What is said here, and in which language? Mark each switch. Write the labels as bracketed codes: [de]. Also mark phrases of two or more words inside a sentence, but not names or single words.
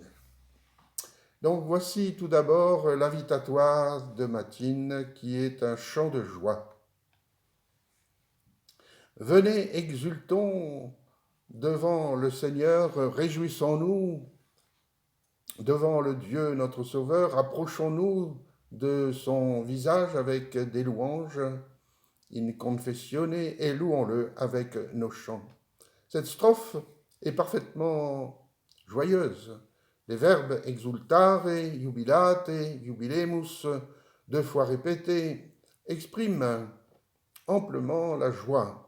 [fr] Donc voici tout d'abord l'invitatoire de Matine qui est un chant de joie. Venez, exultons devant le Seigneur, réjouissons-nous devant le Dieu notre Sauveur, approchons-nous de son visage avec des louanges, [la] in confessione, [fr] et louons-le avec nos chants. Cette strophe est parfaitement joyeuse. Les verbes [la] exultare, jubilate, jubilemus, [fr] deux fois répétés, expriment amplement la joie.